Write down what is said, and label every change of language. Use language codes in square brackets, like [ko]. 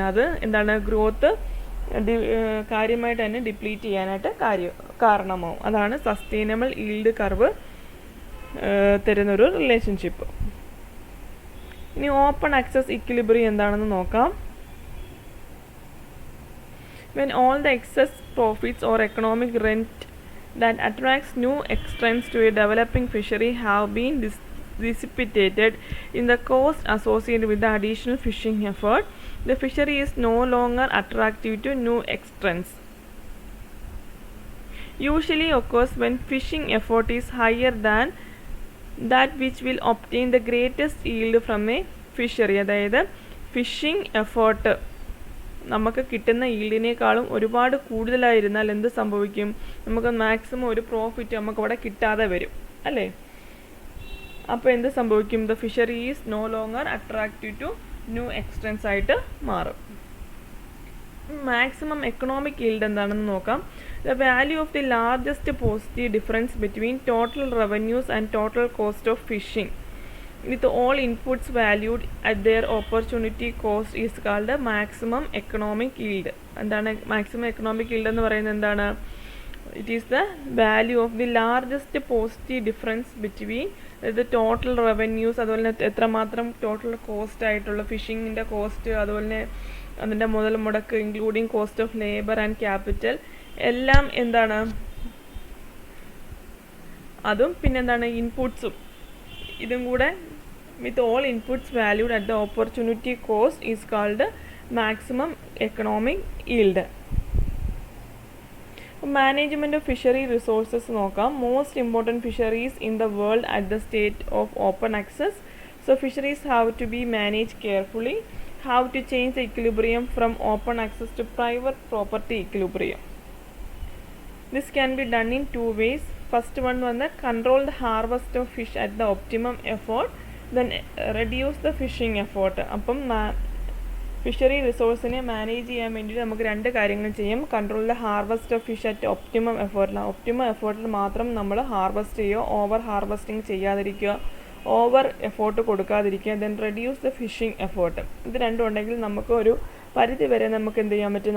[ml] അത് എന്താണ്, ഗ്രോത്ത് കാര്യമായിട്ട് തന്നെ ഡിപ്ലീറ്റ് ചെയ്യാനായിട്ട് കാരണമാവും. അതാണ് സസ്റ്റൈനബിൾ ഈൽഡ് കർവ് തരുന്നൊരു റിലേഷൻഷിപ്പ്. ഇനി ഓപ്പൺ ആക്സസ് ഇക്വിലിബ്രിയം എന്താണെന്ന് നോക്കാം. [en] When all the excess profits or economic rent that attracts new entrants to a developing fishery have been dissipated in the cost associated with the additional fishing effort, the fishery is no longer attractive to new entrants. Usually occurs when fishing effort is higher than that which will obtain the greatest yield from a fishery. [ml] അതായത് phishing effort നമുക്ക് കിട്ടുന്ന ഈൽഡിനേക്കാളും ഒരുപാട് കൂടുതലായിരുന്നാൽ എന്ത് സംഭവിക്കും? നമുക്ക് maximum ഒരു profit നമുക്ക് അവിടെ കിട്ടാതെ വരും അല്ലേ? അപ്പോൾ എന്ത് സംഭവിക്കും? [en] the fishery is no longer attractive to new extents [ml] ആയിട്ട് മാറും. [en] maximum economic yield [ml] എന്താണെന്ന് നോക്കാം. [en] The value of the largest positive difference between total revenues and total cost of fishing with all inputs valued at their opportunity cost is called the maximum economic yield. [ml] എന്താണ് maximum economic yield എന്ന് പറയുന്നത്? എന്താണ്? [en] It is the value of the largest positive difference between the total revenues, [ml] അതുപോലെ എത്രമാത്രം total cost ആയിട്ടുള്ള ഫിഷിങ്ങിൻ്റെ cost, അതുപോലെ അതിൻ്റെ മുതൽ മുടക്ക് [en] Including cost of labour and capital എല്ലാം എന്താണ്? [ml] അതും പിന്നെന്താണ്? [en] ഇൻപുട്സും [ml] ഇതും കൂടെ [en] with all inputs valued at the opportunity cost is called maximum economic yield. Management of fishery resources [ml] നോക്കാം. [en] Most important fisheries in the world at the state of open access. So fisheries have to be managed carefully, have to change the equilibrium from open access to private property equilibrium. This can be done in two ways. First one control the harvest of fish at the optimum effort, then reduce the fishing effort. [ml] അപ്പം fishery റിസോഴ്സിനെ manage ചെയ്യാൻ വേണ്ടിയിട്ട് നമുക്ക് രണ്ട് കാര്യങ്ങൾ ചെയ്യാം. [en] control the harvest of fish at optimum എഫേർട്ടിൽ, [ml] optimum എഫേർട്ടിൽ മാത്രം നമ്മൾ harvest ചെയ്യുക, ഓവർ ഹാർവസ്റ്റിംഗ് ചെയ്യാതിരിക്കുക, over effort കൊടുക്കാതിരിക്കുക. [en] Then reduce the fishing effort. [ml] ഇത് രണ്ടും ഉണ്ടെങ്കിൽ നമുക്ക് ഒരു പരിധി വരെ നമുക്ക് എന്ത് ചെയ്യാൻ പറ്റും?